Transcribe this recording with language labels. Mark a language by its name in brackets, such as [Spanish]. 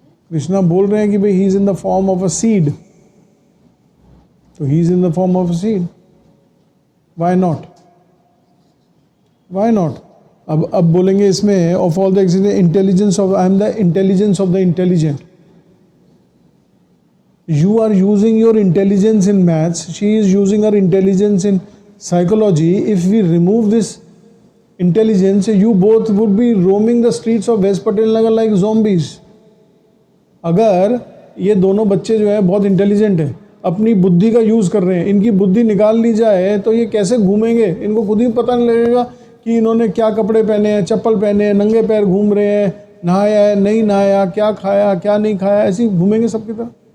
[Hindi] कृष्णा बोल रहे हैं कि भाई [English] He is in the form of a seed, तो he is in the form of a seed, why not? Why not? [Hindi] अब बोलेंगे इसमें [English] Of all the intelligence of, I am the intelligence of the intelligent. You are using your intelligence in maths, she is using her intelligence in psychology. If we remove this intelligence, you both would be roaming the streets of West Patel Nagar like zombies. [Hindi] अगर ये दोनों बच्चे जो हैं बहुत intelligent हैं, अपनी बुद्धि का यूज़ कर रहे हैं, इनकी बुद्धि निकाल ली जाए तो ये कैसे घूमेंगे? इनको खुद ही पता नहीं लगेगा कि इन्होंने क्या कपड़े पहने हैं, चप्पल पहने हैं, नंगे पैर घूम रहे हैं, नहाया है नहीं नहाया, क्या खाया क्या नहीं खाया, ऐसे ही घूमेंगे सबकी तरह।